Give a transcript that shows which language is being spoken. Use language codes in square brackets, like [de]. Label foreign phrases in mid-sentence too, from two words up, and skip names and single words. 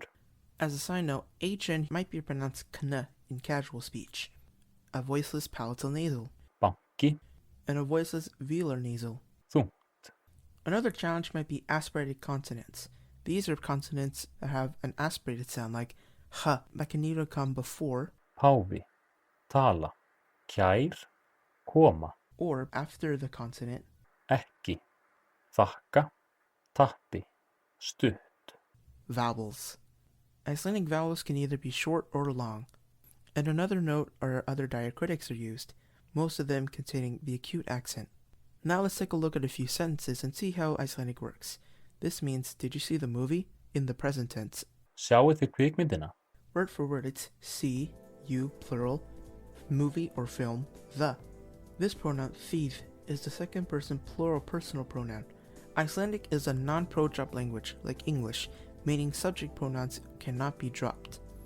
[en] As a side note, HN might be pronounced kn in casual speech, a voiceless palatal nasal, banki, and a voiceless velar nasal. þungt, Another challenge might be aspirated consonants. These are consonants that have an aspirated sound like h that can either come before [is] páfi, tala, kær, koma, [en] or after the consonant. [is] ekki, þakka, tappi, stutt, [en] Vowels. Icelandic vowels can either be short or long. And another note are other diacritics are used, most of them containing the acute accent. Now let's take a look at a few sentences and see how Icelandic works. This means, did you see the movie? In the present tense. [is] Sjáuð þið kvikmyndina? [en] Word for word, it's see, you, plural, movie or film, the. This pronoun, þið, is the second person plural personal pronoun. Icelandic is a non-pro-drop language, like English, meaning subject pronouns cannot be dropped.